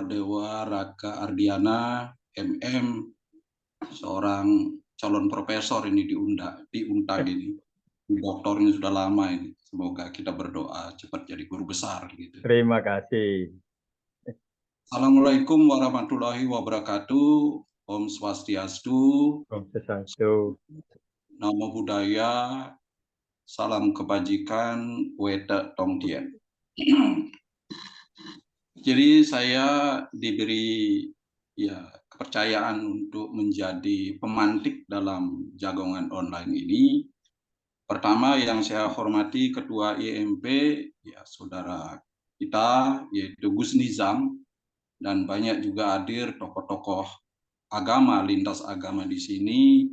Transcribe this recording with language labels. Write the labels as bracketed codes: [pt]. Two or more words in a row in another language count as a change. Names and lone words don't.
[id] Dewa Raka Ardiana, MM, seorang calon profesor ini di Untag ini. Doktornya sudah lama ini. Semoga kita berdoa cepat jadi guru besar gitu. Terima kasih. [ar] Assalamualaikum warahmatullahi wabarakatuh. [ban] Om Swastiastu. Om Swastiastu. [pi] Namo Buddhaya. [id] Salam kebajikan. [zh] Weta Tong Tien. [id] Jadi saya diberi kepercayaan untuk menjadi pemantik dalam jagongan online ini. Pertama yang saya hormati Ketua IMP, ya saudara kita yaitu Gus Nizam, dan banyak juga hadir tokoh-tokoh agama, lintas agama di sini.